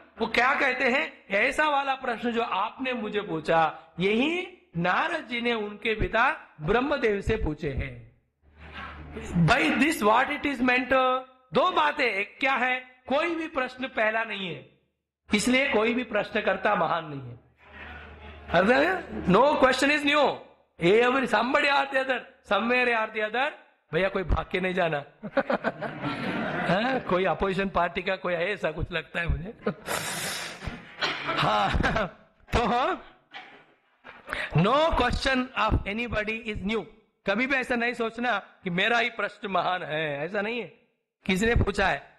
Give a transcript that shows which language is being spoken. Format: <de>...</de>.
<hi>वो क्या कहते हैं, ऐसा वाला प्रश्न जो आपने मुझे पूछा, यही नारद जी ने उनके पिता ब्रह्मदेव से पूछे हैं।</hi> <en>by this what it is meant,</en> <hi>दो बातें। एक क्या है, कोई भी प्रश्न पहला नहीं है, इसलिए कोई भी प्रश्नकर्ता महान नहीं है।</hi> <en>No question is new, every somebody or the other, somewhere or the other।</en> <hi>भैया कोई भाग के नहीं जाना कोई अपोजिशन पार्टी का कोई है, ऐसा कुछ लगता है मुझे हाँ तो</hi> <en>No question of anybody is new.</en> <hi>कभी भी ऐसा नहीं सोचना कि मेरा ही प्रश्न महान है, ऐसा नहीं है, किसी ने पूछा है।</hi>